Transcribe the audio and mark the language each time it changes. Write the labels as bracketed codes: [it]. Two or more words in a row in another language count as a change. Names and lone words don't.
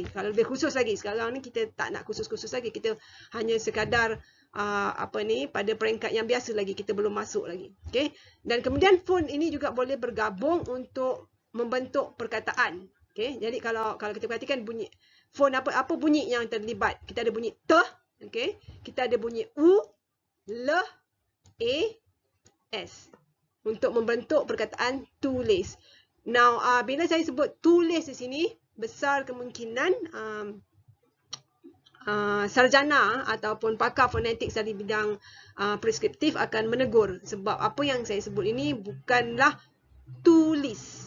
[ms] Kalau lebih khusus lagi, sekarang ni kita tak nak khusus-khusus lagi. Kita hanya sekadar pada peringkat yang biasa lagi, kita belum masuk lagi. Okey. Dan kemudian fon ini juga boleh bergabung untuk membentuk perkataan. Okey. Jadi kalau kita perhatikan bunyi fon apa bunyi yang terlibat? Kita ada bunyi t, okey. Kita ada bunyi u, l, a, s. Untuk membentuk perkataan tulis. Now, bila saya sebut tulis di sini, besar kemungkinan sarjana ataupun pakar fonetik dari bidang preskriptif akan menegur. Sebab apa yang saya sebut ini bukanlah tulis.